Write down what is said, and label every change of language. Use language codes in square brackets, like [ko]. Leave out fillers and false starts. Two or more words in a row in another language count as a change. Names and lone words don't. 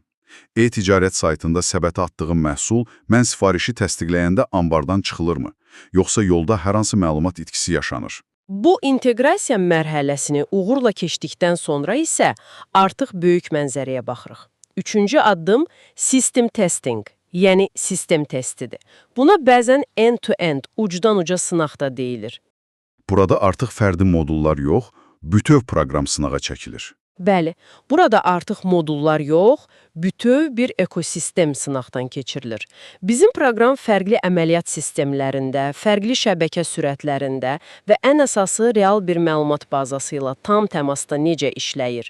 [az] E-ticarət saytında səbətə atdığım məhsul mən sifarişi təsdiqləyəndə ambardan çıxılırmı? Yoxsa yolda hər hansı məlumat itkisi yaşanır? Bu inteqrasiya mərhələsini uğurla keçdikdən sonra isə artıq böyük mənzərəyə baxırıq. Üçüncü addım [en] system testing, [az] yəni sistem testidir. Buna bəzən [en] end-to-end, [az] ucdan uca sınaq da deyilir. burada artıq fərdi modullar yox, bütöv proqram sınağa çəkilir. Bəli, burada artıq modullar yox, bütöv bir ekosistem sınaqdan keçirilir. Bizim proqram fərqli əməliyyat sistemlərində, fərqli şəbəkə sürətlərində və ən əsası real bir məlumat bazası ilə tam təmasda necə işləyir?